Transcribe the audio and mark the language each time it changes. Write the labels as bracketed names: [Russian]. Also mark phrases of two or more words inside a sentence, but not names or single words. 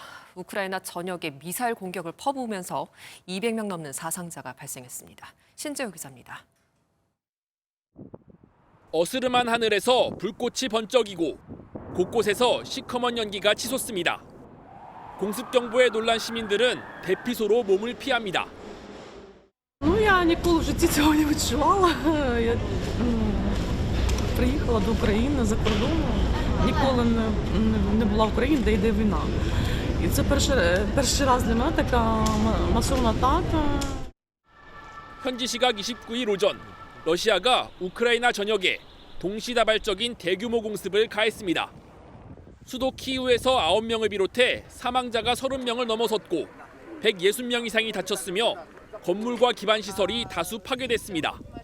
[Korean] 우크라이나 전역에 미사일 공격을 퍼부으면서 200명 넘는 사상자가 발생했습니다. 신재호 기자입니다. 어스름한 하늘에서 불꽃이 번쩍이고 곳곳에서 시커먼 연기가 치솟습니다. 공습 경보에 놀란 시민들은 대피소로 몸을 피합니다. [Ukrainian] Я ніколи в житті цього не відчувала. Я приїхала до України за кордону. Ніколи не була в Україні, де йде війна. І це перший раз для мене така масована атака. [Korean] 현지 시각 29일 오전 러시아가 우크라이나 전역에 동시다발적인 대규모 공습을 가했습니다. 수도 키이우에서 9명을 비롯해 사망자가 30명을 넘어섰고 160명 이상이 다쳤으며 건물과 기반 시설이 다수 파괴됐습니다.